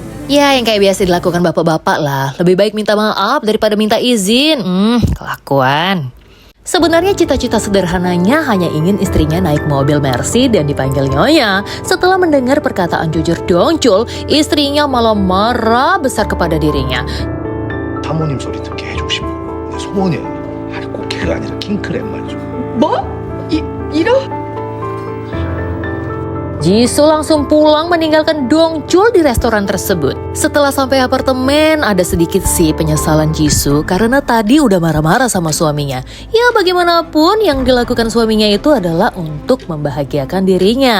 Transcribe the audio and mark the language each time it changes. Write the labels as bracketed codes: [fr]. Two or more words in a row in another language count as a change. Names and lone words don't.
[id] Ya, yang kayak biasa dilakukan bapak-bapak lah. Lebih baik minta maaf daripada minta izin. Kelakuan. Sebenarnya cita-cita sederhananya hanya ingin istrinya naik mobil Mercy dan dipanggil Nyonya. Setelah mendengar perkataan jujur Dongchul, istrinya malah marah besar kepada dirinya. [ko] 사모님 소리 듣게 해주고 싶어. 내 소원이야. 아니 꽃게가 아니라 킹크랩 말이죠. 뭐? 이러? [id] Jisoo langsung pulang meninggalkan Dongchul di restoran tersebut. Setelah sampai apartemen, ada sedikit sih penyesalan Jisoo karena tadi udah marah-marah sama suaminya. Ya bagaimanapun yang dilakukan suaminya itu adalah untuk membahagiakan dirinya.